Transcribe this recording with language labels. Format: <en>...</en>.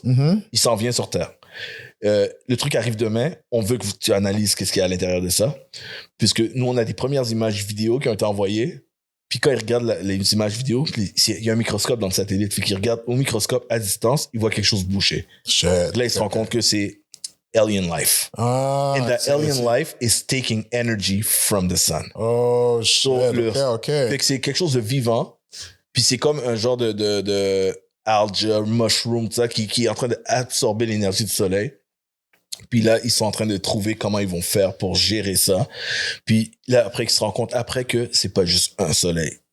<fr>Il s'en vient sur Terre. Le truc arrive demain, on veut que tu analyses qu'est-ce qu'il y a à l'intérieur de ça, puisque nous on a des premières images vidéo qui ont été envoyées, puis quand ils regardent les images vidéo, il y a un microscope dans le satellite, puis qu'ils regardent au microscope à distance, ils voient quelque chose bouger. Là ils se rendent compte que c'est</fr> <en>alien life. And the alien life is taking energy from the sun. Oh shit, so, OK.</en> <fr>Fait que c'est quelque chose de vivant, puis c'est comme un genre de</fr> <en>algae, mushroom,</en> <fr>tout ça, qui est en train d'absorber l'énergie du soleil. Puis là, ils sont en train de trouver comment ils vont faire pour gérer ça. Puis là, après, ils se rendent compte, après que c'est pas juste un soleil.</fr>